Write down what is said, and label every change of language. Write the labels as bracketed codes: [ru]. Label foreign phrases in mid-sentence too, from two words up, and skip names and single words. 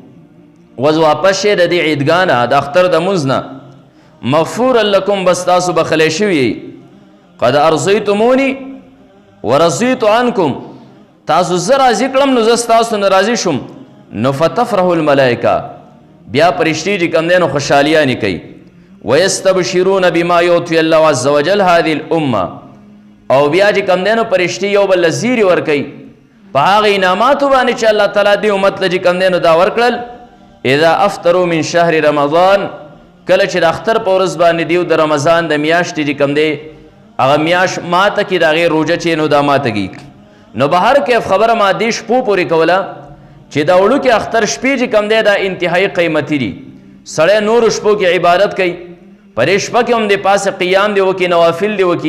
[ps] وز واپس شئ د دې عیدګاه نه د اختر د مونځ نه [ar] مغفورا لکم [ps] بس تاسو بخلی شوي [ar] قد ارضیتموني ورضیت عنکم [ps] تاسو زه راضي کړم نو زه ستاسو نه راضي شوم نو [ar] فتفرح الملائکه [ps] بیا فرشتي چې کوم دی نو خوشحالیانې کوي [ar] ویستبشرون بما یعطي الله عز وجل هذه الامه [ps] او بیا چې کوم دی نو فرشتي یو بل له زیري ورکوي په هغه انعاماتو باندې چې الله تعالی دې امت له چې کوم دی نو دا ورکړل [ar] اذا افطروا من شهر رمضان [ps] کله چې د اختر په ورځ باندې دیو د رمضان د میاشتې چې کوم دی هغه میاش ماته کې د هغې روژه چې نو دا ماته کېږي. نو به هر کیف خبره ما دې شپو پورې کوله چې دا وړوکې اختر شپې چې کم دی دا انتهایی قیمتي دي. سړی نورو شپو کې عبادت کوي، په دې شپه کې هم د پاسه قیام دی وکړي، نوافل دی وکړي.